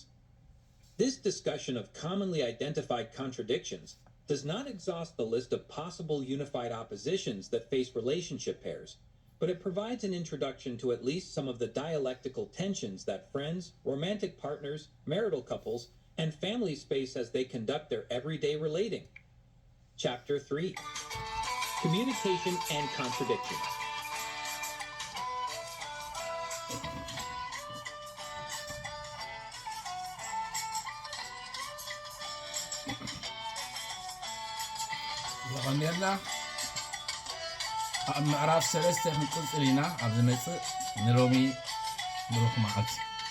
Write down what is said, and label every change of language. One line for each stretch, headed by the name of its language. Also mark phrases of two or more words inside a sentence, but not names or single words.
English: This discussion of commonly identified contradictions does not exhaust the list of possible unified oppositions that face relationship pairs, but it provides an introduction to at least some of the dialectical tensions that friends, romantic partners, marital couples, and families face as they conduct their everyday relating. Chapter 3. Communication and Contradictions.
Tigrinya: ዝቐኒልና ኣብ ምዕራፍ 3 ክንቅፅል ኢና ኣብ ዝመፅእ ንሎሚ ንረኹ መዓልቲ